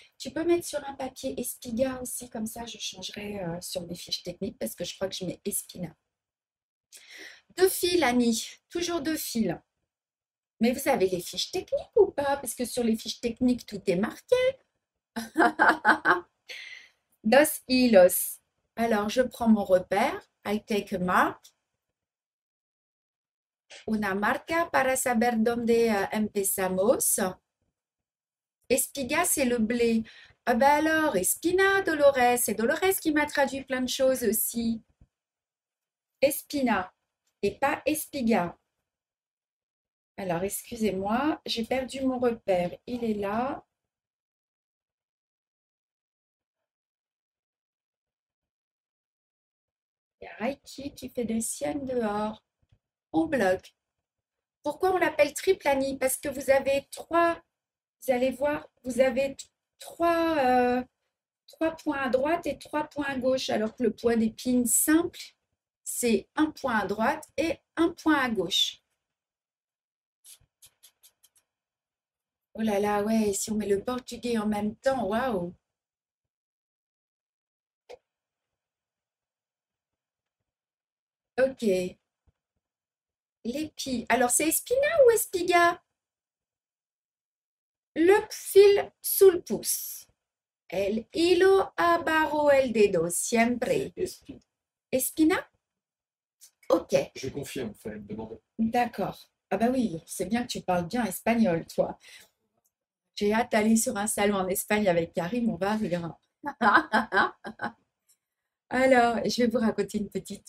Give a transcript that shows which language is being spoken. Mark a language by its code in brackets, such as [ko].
[fr] Tu peux mettre sur un papier Espiga aussi, comme ça je changerai sur mes fiches techniques parce que je crois que je mets Espina. Deux fils, Annie. Toujours deux fils. Mais vous avez les fiches techniques ou pas? Parce que sur les fiches techniques, tout est marqué. [es] Dos hilos. [fr] Alors, je prends mon repère. [en] I take a mark. [es] Una marca para saber dónde empezamos. [fr] Espiga, c'est le blé. Ah ben alors, Espina, Dolores. C'est Dolores qui m'a traduit plein de choses aussi. Espina et pas Espiga. Alors, excusez-moi, j'ai perdu mon repère. Il est là. Il y a Reiki qui fait des siennes dehors. On bloque. Pourquoi on l'appelle triple, Annie? Parce que vous avez trois, vous allez voir, vous avez trois points à droite et trois points à gauche, alors que le point d'épine simple, c'est un point à droite et un point à gauche. Oh là là, ouais, si on met le portugais en même temps, waouh. Ok. L'épi. Alors, c'est espina ou espiga? Le fil sous le pouce. [es] El hilo abajo el dedo, siempre. [fr] Esprit. Espina? Ok, Je confirme, fallait me demander. d'accord. Ah bah oui, c'est bien que tu parles bien espagnol, toi. J'ai hâte d'aller sur un salon en Espagne avec Karim, on va rire. Alors, je vais vous raconter une petite